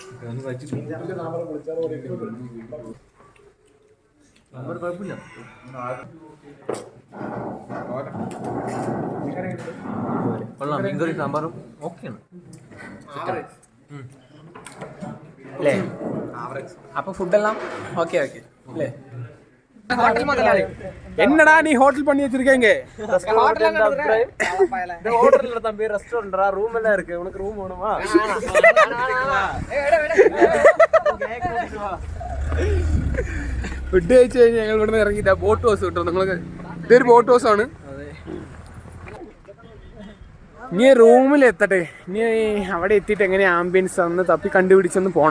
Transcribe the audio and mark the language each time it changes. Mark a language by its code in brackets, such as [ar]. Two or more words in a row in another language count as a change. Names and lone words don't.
[ml] കുഴപ്പമില്ല. കൊള്ളാം. മീൻകറി സാമ്പാറും ഓക്കെയാണ് അല്ലേ? അപ്പൊ ഫുഡെല്ലാം ഓക്കെ അല്ലേ? [ta] என்னடா நீ ஹோட்டல் பண்ணி வச்சிருக்கீங்க? ஹோட்டல்ல தம்பி ரெஸ்டாரன்ட்ரா, ரூம் எல்லாம் இருக்கு. உனக்கு ரூம் வேணுமா? [ml] ഫുഡ് കഴിച്ച് കഴിഞ്ഞ് ഞങ്ങൾ ഇവിടെ നിന്ന് ഇറങ്ങിയിട്ടാ [en] boat house [ml] കിട്ടും. നിങ്ങൾക്ക് ഇതൊരു [en] boat house [ml] ആണ്. ഇനി റൂമിൽ എത്തട്ടെ. ഇനി അവിടെ എത്തിയിട്ട് എങ്ങനെ ആംബിയൻസ് ഒന്ന് തപ്പി കണ്ടുപിടിച്ചൊന്ന് പോകണം.